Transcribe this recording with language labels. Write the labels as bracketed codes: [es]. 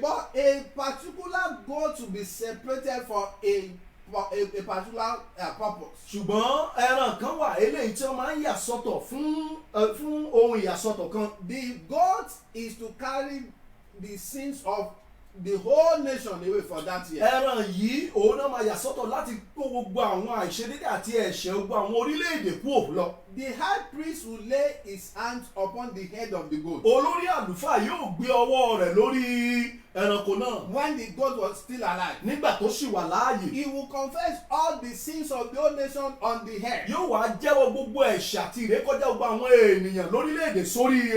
[en] But a particular goat to be separated for a particular purpose. [yo] Ṣùgbọ́n ẹran kan wà eléyìí tí wọ́n máa ń yà sọ́tọ̀ fún ohun ìyàsọ́tọ̀ kan. [en] The goat is to carry the sins of the whole nation away for that year. [yo] Ẹran yìí òun náà máa yà sọ́tọ̀ láti kó gbogbo àwọn àìṣedédé àti ẹ̀ṣẹ̀ gbogbo àwọn orílẹ̀-èdè kúrò lọ. [en] The high priest will lay his hands upon the head of the goat. [yo] Olórí àlùfáà yóò gbé ọwọ́ rẹ̀ lórí ẹranko náà. [en] When the goat was still alive, [yo] nígbà tó ṣì wà láàyè. [en] he will confess all the sins of the whole nation on the head. [yo] Yóò wá jẹ́wọ́ gbogbo ẹ̀ṣẹ̀ àti ìrékọjá gbogbo àwọn ènìyàn lórílẹ̀-èdè sórí